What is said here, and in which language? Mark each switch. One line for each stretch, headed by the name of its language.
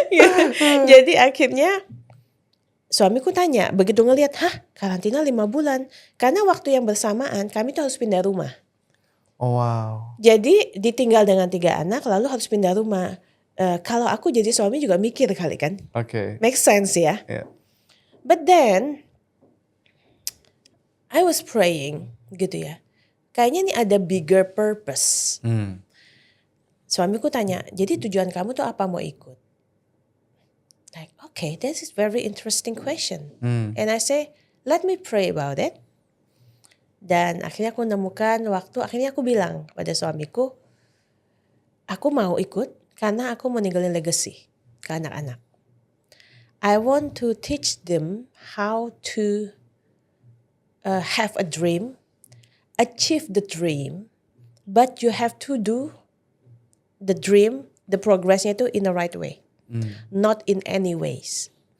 Indonesian: Ya, jadi akhirnya suamiku tanya, begitu ngelihat, karantina 5 bulan. Karena waktu yang bersamaan kami tuh harus pindah rumah.
English: Oh wow.
Indonesian: Jadi ditinggal dengan 3 anak lalu harus pindah rumah. Kalau aku jadi suami juga mikir kali kan. Oke.
English: Make sense
Indonesian: ya.
English: Yeah. But then I was praying
Indonesian: gitu ya. Kayaknya ini ada
English: bigger purpose.
Indonesian: Suamiku tanya, jadi tujuan kamu tuh apa mau ikut?
English: Like, okay, this is very interesting question. And I say, let me pray about it.
Indonesian: Dan akhirnya aku menemukan waktu, akhirnya aku bilang pada suamiku, aku mau ikut karena aku mau ninggalin legacy ke anak-anak.
English: I want to teach them how to have a dream, achieve the dream, but you have to do the dream, the progressnya itu in the right way, not in any ways.